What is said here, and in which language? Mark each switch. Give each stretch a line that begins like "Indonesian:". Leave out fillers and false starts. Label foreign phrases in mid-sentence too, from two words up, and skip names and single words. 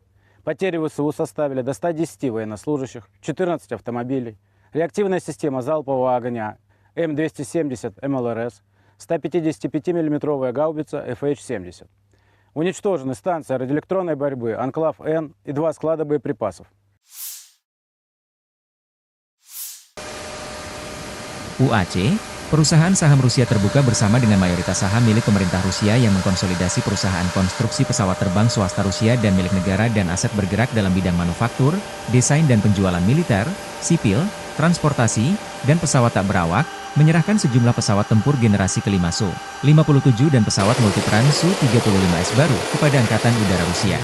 Russian: Потери ВСУ составили до 110 военнослужащих, 14 автомобилей, реактивная система залпового огня М270 МЛРС, 155 миллиметровая гаубица FH-70. Уничтожены станция радиоэлектронной борьбы «Анклав-Н» и 2 склада боеприпасов.
Indonesian: UAC, perusahaan saham Rusia terbuka bersama dengan mayoritas saham milik pemerintah Rusia yang mengkonsolidasi perusahaan konstruksi pesawat terbang swasta Rusia dan milik negara dan aset bergerak dalam bidang manufaktur, desain dan penjualan militer, sipil, transportasi, dan pesawat tak berawak, menyerahkan sejumlah pesawat tempur generasi kelima Su-57 dan pesawat multiperan Su-35S baru kepada Angkatan Udara Rusia.